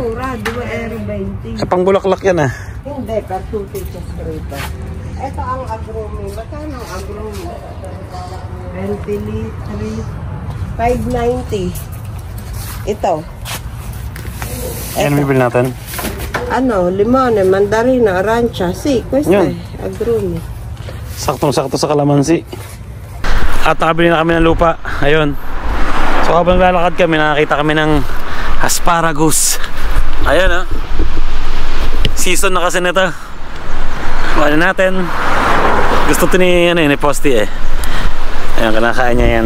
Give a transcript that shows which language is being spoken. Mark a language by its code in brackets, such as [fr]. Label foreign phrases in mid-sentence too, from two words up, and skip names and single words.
[tl] Mura, 2 €20. Pang bulaklak yan Hindi, per 2 pieces rito. Ito ang agrumi. Magkano ang agrumi? 20 litri. 590. Ito. Ayan, bibili natin. [it] Limone, mandarina, arancia. Si, questo [tl] Yun. [it] è agrumi. [tl] Saktong-sakto sa kalamansi. At nakabili na kami ng lupa. Ayun. So habang lalakad kami, nakakita kami ng asparagus. Ayan Season na kasi nito. Kuha natin. Gusto ito ni Posti Ayan, kinakain niya yan.